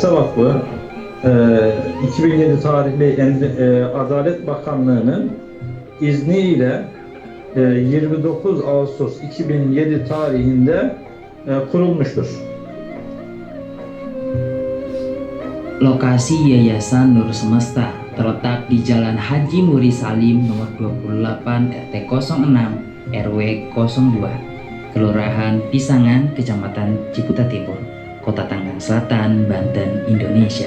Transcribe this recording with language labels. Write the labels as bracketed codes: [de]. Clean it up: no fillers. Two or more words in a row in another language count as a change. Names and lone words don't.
[tr] Vakfı 2007 tarihli Adalet Bakanlığı'nın izniyle 29 Ağustos 2007 tarihinde kurulmuştur. [id] Lokasi Yayasan Nur Semesta terletak di Jalan Haji Muri Salim nomor 28 RT 06 RW 02, Kelurahan Pisangan, Kecamatan Ciputat Timur, Kota Tangerang Selatan, Banten, Indonesia.